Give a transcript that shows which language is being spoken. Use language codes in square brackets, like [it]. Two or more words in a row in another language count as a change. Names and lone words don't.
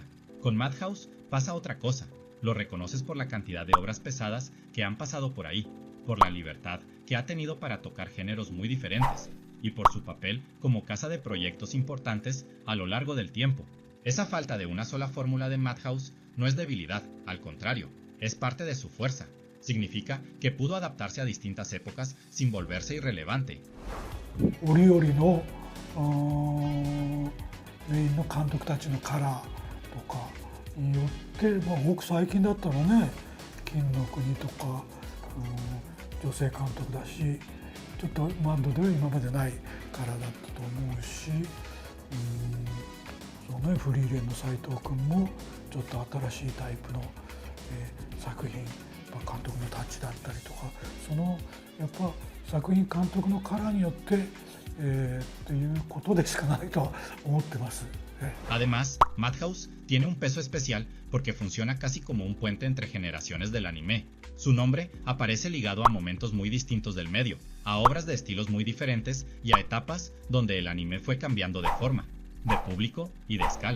[es] Con Madhouse pasa otra cosa. Lo reconoces por la cantidad de obras pesadas que han pasado por ahí, por la libertad que ha tenido para tocar géneros muy diferentes, y por su papel como casa de proyectos importantes a lo largo del tiempo. Esa falta de una sola fórmula de Madhouse no es debilidad, al contrario, es parte de su fuerza. Significa que pudo adaptarse a distintas épocas sin volverse irrelevante. [ja] 折々のメインの監督たちのカラーとかによって、ごく最近だったらね、金の国とか、女性監督だし、ちょっとバンドでは今までないカラーだったと思うし、そうね、フリーレンの斉藤君もちょっと新しいタイプの、作品、監督のタッチだったりとか、そのやっぱ作品監督のカラーによって、っていうことでしかないと思ってます。 [es] Además, Madhouse tiene un peso especial porque funciona casi como un puente entre generaciones del anime. Su nombre aparece ligado a momentos muy distintos del medio, a obras de estilos muy diferentes y a etapas donde el anime fue cambiando de forma, de público y de escala.